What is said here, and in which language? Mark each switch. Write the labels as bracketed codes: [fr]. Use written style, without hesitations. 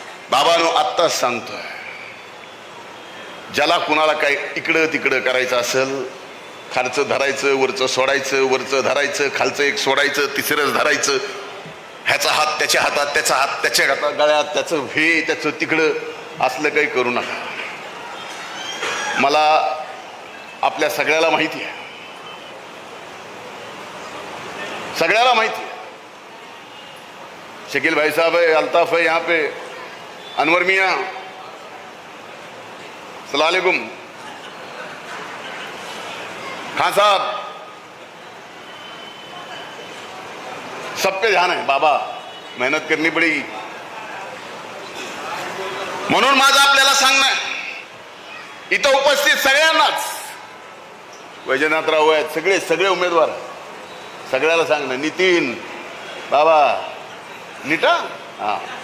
[mr] बाबांनो, आत्ताच सांगतोय, ज्याला कुणाला काय इकडं तिकडं करायचं असेल, खालचं धरायचं, वरचं सोडायचं, वरचं धरायचं, खालचं एक सोडायचं, तिसरंच धरायचं, ह्याचा हात त्याच्या हातात, त्याचा हात त्याच्या हातात, गळ्यात, त्याचं हे त्याचं तिकडं, असलं काही करू नका. मला आपल्या सगळ्याला माहिती आहे, सगळ्याला माहिती है. [hi] शकील भाई साहब है, अल्ताफ है यहाँ पे, अनवर मियाँ, अस्सलाम वालेकुम, खान साहब, सब पे ध्यान है. बाबा मेहनत करनी पडेगी. [mr] म्हणून माझं आपल्याला सांगणं आहे, इथं उपस्थित सगळ्यांनाच, वैजनाथराव आहेत, सगळे उमेदवार, सगळ्याला सांगणं, नितीन बाबा नीटा, हा.